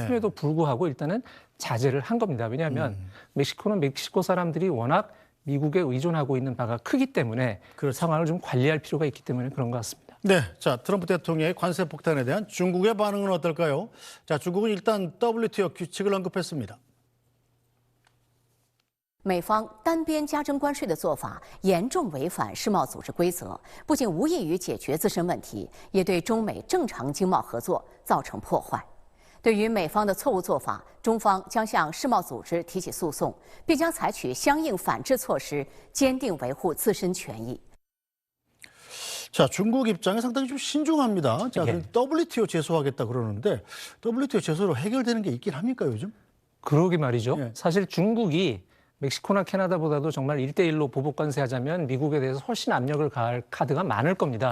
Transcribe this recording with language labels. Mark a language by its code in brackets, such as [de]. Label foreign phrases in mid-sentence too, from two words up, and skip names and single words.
[ko] 했음에도 불구하고 일단은 자제를 한 겁니다. 왜냐하면 멕시코는 멕시코 사람들이 워낙 미국에 의존하고 있는 바가 크기 때문에 그 상황을 좀 관리할 필요가 있기 때문에 그런 것 같습니다. 네, 자 트럼프 대통령의 관세 폭탄에 대한 중국의 반응은 어떨까요? 자 중국은 일단 WTO 규칙을 언급했습니다. [zh] 美方单边加征关税的做法严重违反世贸组织规则，不仅无异于解决自身问题，也对中美正常经贸合作造成破坏。对于美方的错误做法，中方将向世贸组织提起诉讼，并将采取相应反制措施，坚定维护自身权益。 [ko] 자, 중국 입장이 상당히 좀 신중합니다. 자, 예. WTO 제소하겠다 그러는데 WTO 제소로 해결되는 게 있긴 합니까 요즘? 그러게 말이죠. 예. 사실 중국이 멕시코나 캐나다보다도 정말 1대1로 보복 관세하자면 미국에 대해서 훨씬 압력을 가할 카드가 많을 겁니다.